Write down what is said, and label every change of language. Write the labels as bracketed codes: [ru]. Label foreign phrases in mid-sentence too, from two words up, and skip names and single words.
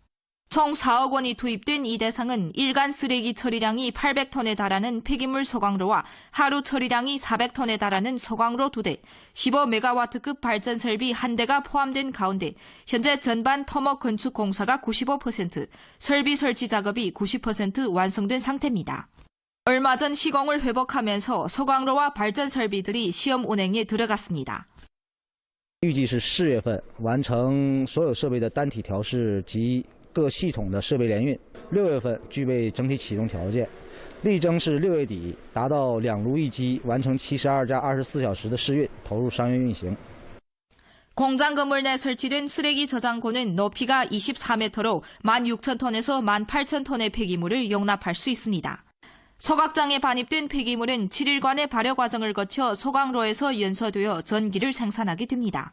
[ko] 총 4억 원이 투입된 이 대상은 일간 쓰레기 처리량이 800톤에 달하는 폐기물 소각로와 하루 처리량이 400톤에 달하는 소각로 2대, 15메가와트급 발전 설비 1대가 포함된 가운데 현재 전반 터목 건축 공사가 95%, 설비 설치 작업이 90% 완성된 상태입니다. 얼마 전 시공을 회복하면서 소각로와 발전 설비들이 시험 운행에 들어갔습니다. [zh] 预计是4月份完成所有设备的单体调试及各系统的设备联运，6月份具备整体启动条件，力争是6月底达到2炉1机，完成72+24小时的试运，投入商业运行。 [ko] 공장 건물 내 설치된 쓰레기 저장고는 높이가 24m로 16,000톤에서 18,000톤의 폐기물을 용납할 수 있습니다. 소각장에 반입된 폐기물은 7일간의 발효 과정을 거쳐 소각로에서 연소되어 전기를 생산하게 됩니다.